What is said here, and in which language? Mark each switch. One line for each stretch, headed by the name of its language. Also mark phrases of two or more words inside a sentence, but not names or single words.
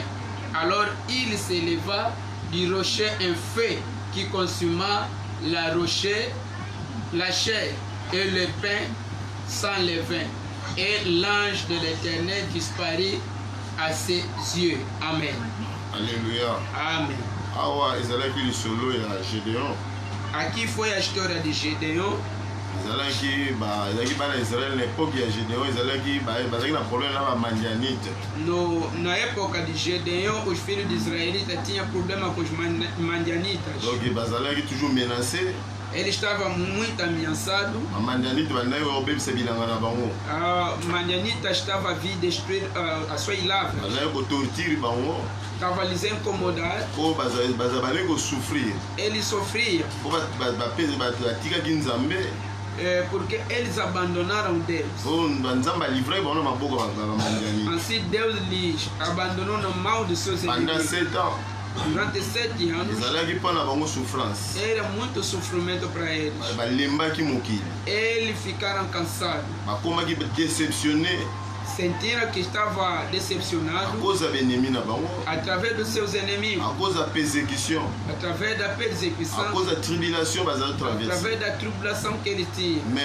French: Alors il s'éleva du rocher un feu qui consuma la chair et le pain sans levain. Et l'ange de l'Éternel disparut à ses yeux. Amen. Alléluia. Amen.
Lingala: Awa ezalaki lisolo ya Gédéon.
Portuguese: Aqui foi a história de Gédéon.
Lingala: Ezalaki bana Israël na époque ya Gédéon ezalaki bazalaki na problème na bamandianite.
Portuguese: Na época de Gédéon, os filhos de israelitas tinham problema com os mandianitas.
Lingala: Donc bazalaki
French: toujours menacé.
Portuguese: Ele estava muito ameaçado.
Lingala: A mandianite bandai obebisa bilanga na bango.
Portuguese: A mandianita estava a vir destruir a sua lavra.
Lingala: Bazalaki kotortire bango.
Portuguese: Estava lhes incomodar.
Lingala: Po bazabale ko souffrir.
Portuguese: Ele sofria.
Lingala: Po batikaki Nzambe.
Portuguese: Porque eles abandonaram Deus. Assim Deus lhes abandonou na mão dos seus inimigos.
French: Pendant 7 ans.
Portuguese: Durante 7 anos. Era muito sofrimento para eles. Eles ficaram cansados. Sentiram que estava decepcionado através dos seus inimigos, através da perseguição, através da tribulação que eles tinham.